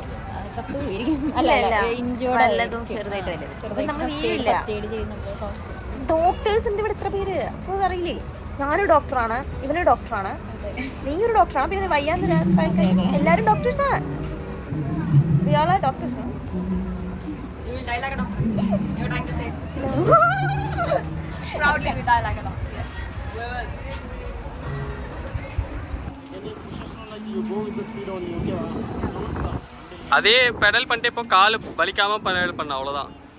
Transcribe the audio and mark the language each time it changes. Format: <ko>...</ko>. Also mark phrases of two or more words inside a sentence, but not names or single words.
<ml>ചത്തു പോയിരിക്കും. അല്ല നല്ലതും ചെറുതായിട്ട് ഡോക്ടേഴ്സിന്റെ ഇവിടെ എത്ര പേര് അപ്പോൾ അറിയില്ലേ? ഞാനൊരു ഡോക്ടറാണ്, ഇവനൊരു ഡോക്ടറാണ്, നീ ഒരു ഡോക്ടറാണ്, പിന്നെ വയ്യാന്ന് എല്ലാവരും ഡോക്ടേഴ്സാണ്. ഇയാളെ ഡോക്ടേഴ്സാണ്.</ml> <ta>அதே பெடல் பண்ணிட்டு இப்போ கால் வலிக்காம பெடல் பண்ண அவ்வளோதான்.</ta>